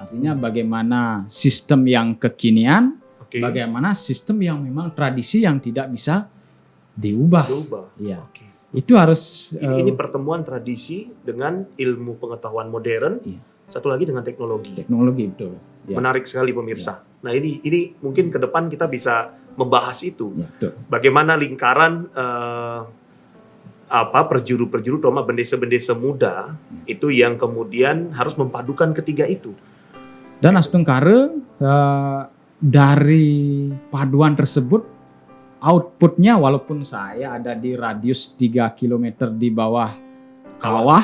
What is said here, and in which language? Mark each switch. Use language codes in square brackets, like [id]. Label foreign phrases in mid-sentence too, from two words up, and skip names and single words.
[id] Artinya bagaimana sistem yang kekinian, bagaimana sistem yang memang tradisi yang tidak bisa diubah. Ya. Oke. Itu harus ini pertemuan tradisi dengan ilmu pengetahuan modern. Iya. Satu lagi dengan teknologi. Teknologi, betul. Ya. Menarik sekali pemirsa. Nah ini mungkin ke depan kita bisa membahas itu. Ya, betul. Bagaimana lingkaran perjuru-perjuru terutama bendesa-bendesa muda itu yang kemudian harus mempadukan ketiga itu. Dan Astungkare dari paduan tersebut outputnya, walaupun saya ada di radius 3 km di bawah kawah